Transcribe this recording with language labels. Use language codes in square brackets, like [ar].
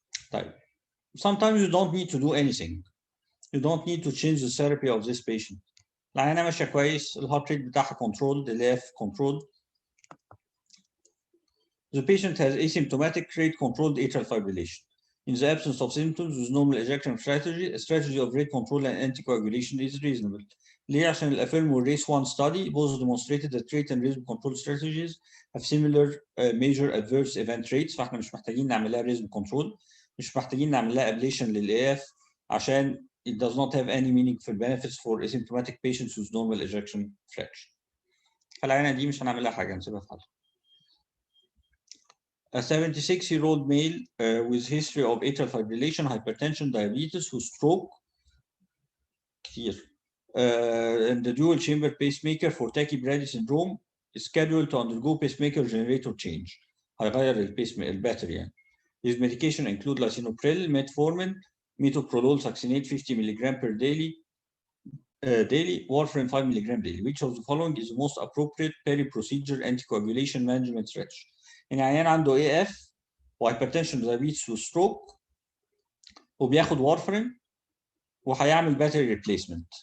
[ar] طيب, [en] sometimes you don't need to do anything. You don't need to change the therapy of this patient. [ar] العيانة ماشية كويس، الهارت ريت بتاعها controlled، ال AF controlled. [en] The patient has asymptomatic rate controlled atrial fibrillation. In the absence of symptoms with normal ejection strategy, a strategy of rate control and anticoagulation is reasonable. [ar] ليه؟ عشان الأفيرم والريس [en] 1 study both demonstrated that rate and rhythm control strategies have similar major adverse event rates. [ar] فاحنا مش محتاجين نعمل لها [en] rhythm control، [ar] مش محتاجين نعمل لها [en] ablation لل AF [ar] عشان [en] it does not have any meaningful benefits for asymptomatic patients with normal ejection fraction. [ar] فالعينة دي مش هنعمل لها حاجة، هنسيبها في حالها. [en] A 76-year-old male with history of atrial fibrillation, hypertension, diabetes, who stroke [ar] كتير, [en] and the dual chamber pacemaker for tachycardia syndrome is scheduled to undergo pacemaker generator change. [ar] هيغير الباتري يعني. [en] His medication include lisinopril, metformin, metoprolol succinate 50 mg per daily, warfarin 5 mg daily. Which of the following is the most appropriate peri-procedure anticoagulation management strategy? [ar] يعني عيان عنده AF وهايبرتنشن ودايابيتس وستروك وبياخد وارفرين وهيعمل باتري ريبليسمنت.